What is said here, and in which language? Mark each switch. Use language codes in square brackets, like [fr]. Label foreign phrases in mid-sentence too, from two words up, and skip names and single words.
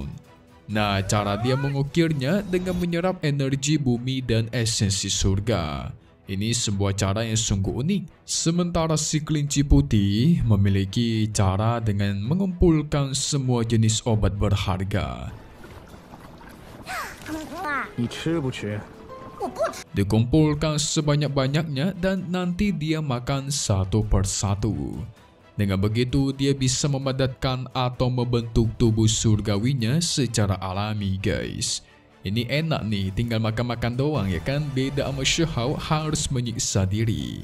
[id] Nah, cara dia mengukirnya dengan menyerap energi bumi dan esensi surga. Ini sebuah cara yang sungguh unik. Sementara si kelinci putih memiliki cara dengan mengumpulkan semua jenis obat berharga. [zh] 你吃不吃？我不吃。 [id] Dikumpulkan sebanyak-banyaknya dan nanti dia makan satu persatu. Dengan begitu dia bisa memadatkan atau membentuk tubuh surgawinya secara alami guys. Ini enak nih, tinggal makan-makan doang ya kan, beda sama Shihao harus menyiksa diri.